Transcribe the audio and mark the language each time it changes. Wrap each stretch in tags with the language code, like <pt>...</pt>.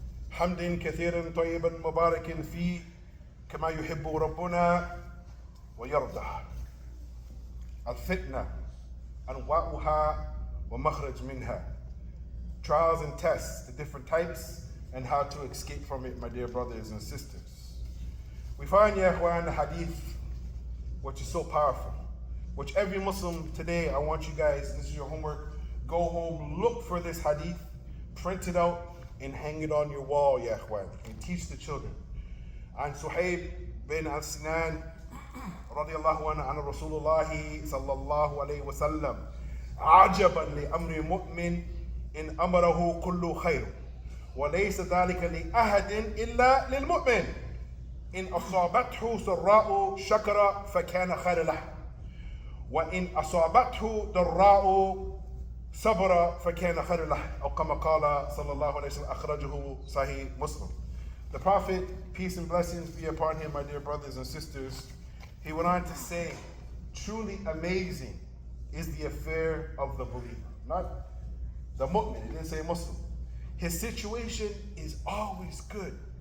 <ar>حمد كثيرا طيبا مباركا فيه كما يحب ربنا ويرضى. الفتنة أنواعها ومخرج منها.</ar> <en>Trials and tests, the different types, and how to escape from it, my dear brothers and sisters. We find, ya ikhwan, the hadith, which is so powerful, which every Muslim today, I want you guys, this is your homework, go home, look for this hadith, print it out, and hang it on your wall, ya ikhwan, and teach the children.</en> <ar>عن صهيب بن سنان رضي الله عنه عن رسول الله صلى الله عليه وسلم عجبا لأمر مؤمن إن أمره كل خير وليس ذلك لأحد إلا للمؤمن إن أصابته سراء شكر فكان خير له وإن أصابته ضراء صبر فكان خير له أو كما قال صلى الله عليه وسلم أخرجه صحيح مسلم.</ar> <en>The Prophet, peace and blessings be upon him, my dear brothers and sisters, he went on to say, truly amazing is the affair of the believer. Not the mu'min, he didn't say Muslim. His situation is always good.</en>